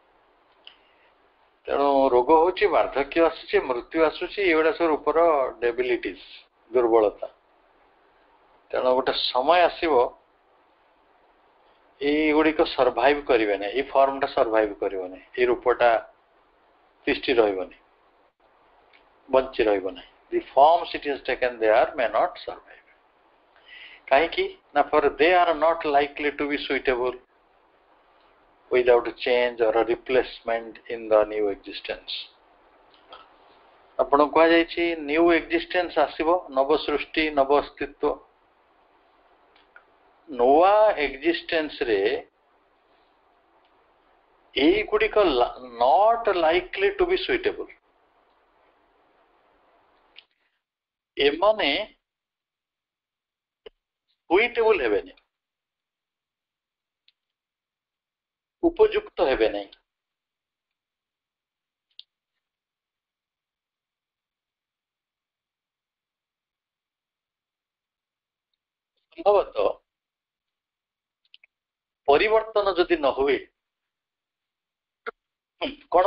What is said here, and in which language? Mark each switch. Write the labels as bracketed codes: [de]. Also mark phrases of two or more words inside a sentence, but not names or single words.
[or] ତେଣୁ ରୋଗ ହଉଛି, ବାର୍ଦ୍ଧକ୍ୟ ଆସୁଛି, ମୃତ୍ୟୁ ଆସୁଛି, ଏଗୁଡ଼ା ସବୁ ରୂପର ଡେବିଲିଟିସ୍, ଦୁର୍ବଳତା। ତେଣୁ ଗୋଟେ ସମୟ ଆସିବ ଏଇଗୁଡ଼ିକ ସର୍ଭାଇଭ୍ କରିବେନି, ଏଇ [en] formଟା survive [or] କରିବନି, ଏଇ ରୂପଟା ତିଷ୍ଠି ରହିବନି, ବଞ୍ଚି ରହିବ ନାହିଁ। [en] The forms it has taken there may not survive. [or] କାହିଁକି ନା [en] for they are not likely to be suitable without a change or a replacement in the new existence. [or] ଆପଣଙ୍କୁ କୁହାଯାଇଛି [en] new existence [or] ଆସିବ, ନବ ସୃଷ୍ଟି, ନବ ଅସ୍ତିତ୍ୱ। ନୂଆ ଏକ୍ଜିଷ୍ଟେନ୍ସରେ ଏଇଗୁଡ଼ିକ [en] not likely to be suitable, [or] ଏମାନେ ସୁଇଟେବୁଲ ହେବେନି, ଉପଯୁକ୍ତ ହେବେ ନାହିଁ। ସମ୍ଭବତଃ ପରିବର୍ତ୍ତନ ଯଦି ନ ହୁଏ, କ'ଣ?